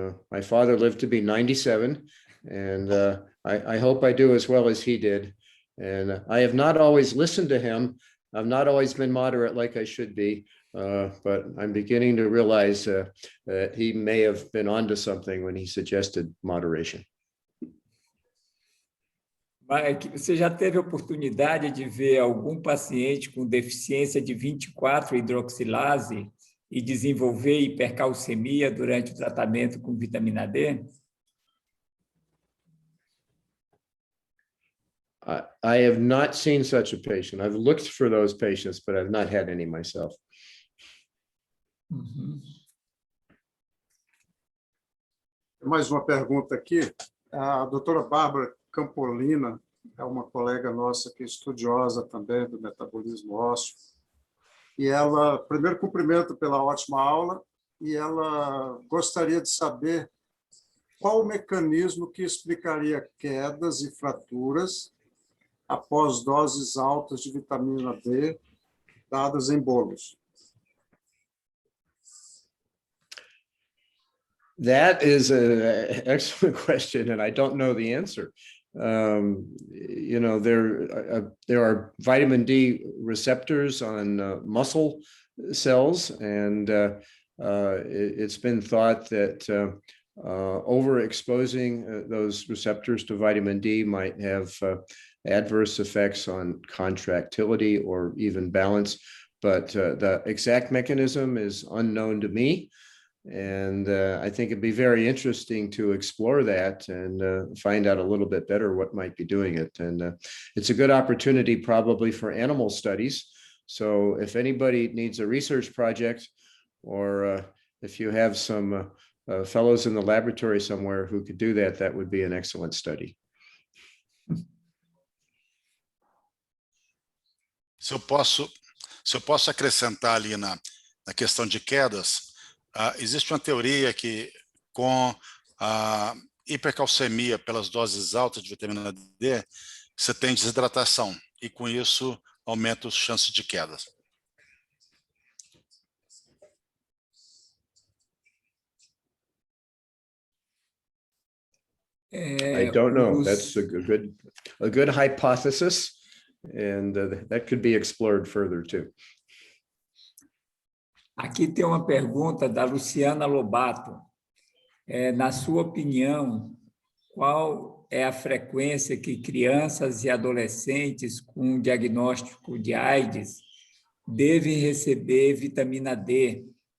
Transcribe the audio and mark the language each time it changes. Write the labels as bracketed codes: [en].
[en] My father lived to be 97, and I hope I do as well as he did. And I have not always listened to him. I've not always been moderate like I should be, but I'm beginning to realize that he may have been onto something when he suggested moderation. [pt] Mike, você já teve a oportunidade de ver algum paciente com deficiência de 24-hidroxilase e desenvolver hipercalcemia durante o tratamento com vitamina D? [en] I have not seen such a patient. I've looked for those patients, but I've not had any myself. [pt] Mais uma pergunta aqui. A doutora Bárbara Campolina é uma colega nossa que é estudiosa também do metabolismo ósseo. E ela, primeiro, cumprimento pela ótima aula, e ela gostaria de saber qual o mecanismo que explicaria quedas e fraturas após doses altas de vitamina D dadas em bolos. [en] That is an excellent question, and I don't know the answer. You know, there are vitamin D receptors on muscle cells, and it's been thought that overexposing those receptors to vitamin D might have adverse effects on contractility or even balance, but the exact mechanism is unknown to me. And I think it'd be very interesting to explore that and find out a little bit better what might be doing it. And it's a good opportunity probably for animal studies. So if anybody needs a research project, or if you have some fellows in the laboratory somewhere who could do that, that would be an excellent study. [pt] Se eu posso acrescentar ali na questão de quedas, existe uma teoria que com a hipercalcemia pelas doses altas de vitamina D, você tem desidratação e com isso aumenta as chances de quedas. [en] I don't know. That's a good hypothesis, and that could be explored further too. [pt] Aqui tem uma pergunta da Luciana Lobato. Na sua opinião, qual é a frequência que crianças e adolescentes com diagnóstico de AIDS devem receber vitamina D?